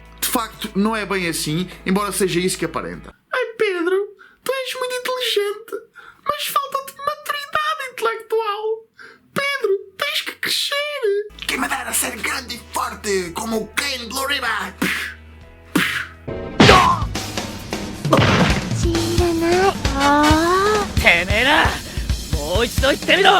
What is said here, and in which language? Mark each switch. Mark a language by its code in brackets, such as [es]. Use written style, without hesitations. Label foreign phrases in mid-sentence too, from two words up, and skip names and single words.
[pt] De facto, não é bem assim, embora seja isso que aparenta. Ai Pedro, tu és muito inteligente, mas falta-te maturidade intelectual. Pedro, tens que crescer. Quem me dera ser grande e forte, como o Ken Blue River. [ja] てめえらもう一度言ってみろ。